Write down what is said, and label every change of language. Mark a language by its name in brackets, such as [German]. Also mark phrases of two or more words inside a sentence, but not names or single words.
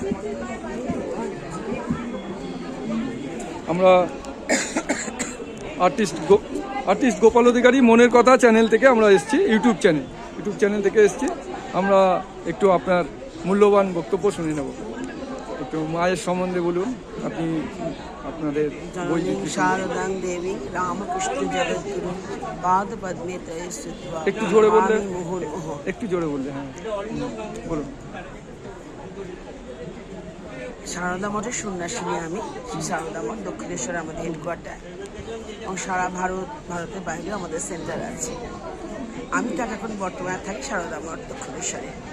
[Bangla] আমরা আর্টিস্ট গোপাল অধিকারী মনের কথা চ্যানেল থেকে আমরা এসেছি, ইউটিউব চ্যানেল থেকে এসেছি। আমরা একটু আপনার মূল্যবান বক্তব্য শুনে নেব। একটু মায়ের সম্বন্ধে বলুন, আপনি আপনাদের বই जननीं বিক্রি সম্বন্ধে। [Sanskrit] शारदां देवी रामकृष्ण जगद्गुरु पाद पद्मे तये स्थित्वा [Bangla] একটু জোরে বললে [Sanskrit] नमामि मुहुर्मुहुः। [Bangla] একটু জোরে বললে হ্যাঁ বলুন। সারদা মঠের সন্ন্যাসিনী আমি। শ্রী সারদা মঠ দক্ষিণেশ্বরে আমাদের হেডকোয়ার্টার এবং সারা ভারতের বাইরেও আমাদের সেন্টার আছে। আমি তো এখন বর্তমানে থাকি সারদা মঠ দক্ষিণেশ্বরে।